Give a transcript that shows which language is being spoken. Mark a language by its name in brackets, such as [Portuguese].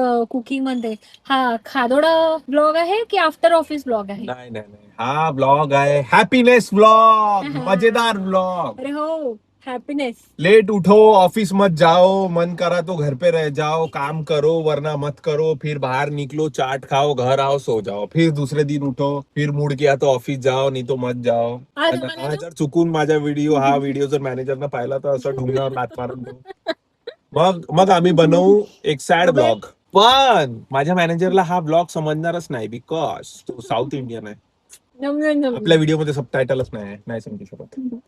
[Marathi] Cooking मध्ये हा खादोडा blog आहे की आफ्टर ऑफिस ब्लॉग आहे? नाही हा ब्लॉग आहे हॅपीनेस ब्लॉग. मजेदार ब्लॉग. अरे हो हैप्पीनेस. [Hindi] लेट उठो ऑफिस मत जाओ मन करा तो घर पे रह जाओ काम करो वरना मत करो फिर बाहर निकलो चाट खाओ घर आओ सो जाओ फिर दूसरे दिन उठो फिर मूड किया तो ऑफिस जाओ नहीं तो मत जाओ. [Marathi] हा जर चुकून माझा व्हिडिओ जर मॅनेजरनं पाहिला तर असं ढुंगणावर लात मारून मग आम्ही बनवू एक सॅड ब्लॉग. पण माझ्या मॅनेजरला हा ब्लॉग समजणारच नाही बिकॉज तो साऊथ इंडियन आहे. आपल्या व्हिडिओ मध्ये सबटायटलच नाही समजू शकत.